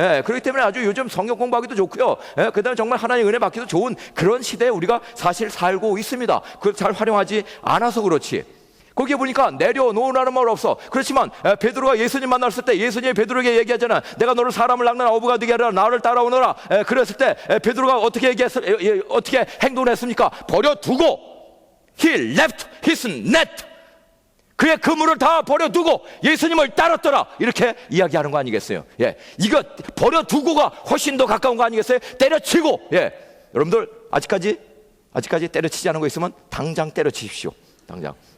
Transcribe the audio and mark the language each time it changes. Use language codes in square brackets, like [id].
[ko] 그렇기 때문에 아주 요즘 성경 공부하기도 좋고요. 그 다음에 정말 하나님 은혜 받기도 좋은 그런 시대에 우리가 사실 살고 있습니다. 그걸 잘 활용하지 않아서 그렇지. 거기에 보니까 내려놓으라는 말 없어. 그렇지만 베드로가 예수님 만났을 때 예수님이 베드로에게 얘기하잖아. 내가 너를 사람을 낚는 어부가 되게 하라. 나를 따라오너라. 그랬을 때 베드로가 어떻게 행동을 했습니까? 버려두고 [en] He left his net. [ko] 그의 그물을 다 버려두고 예수님을 따랐더라. 이렇게 이야기하는 거 아니겠어요? 예, 이거 버려두고가 훨씬 더 가까운 거 아니겠어요? 때려치고. 예, 여러분들 아직까지 때려치지 않은 거 있으면 당장 때려치십시오. 당장.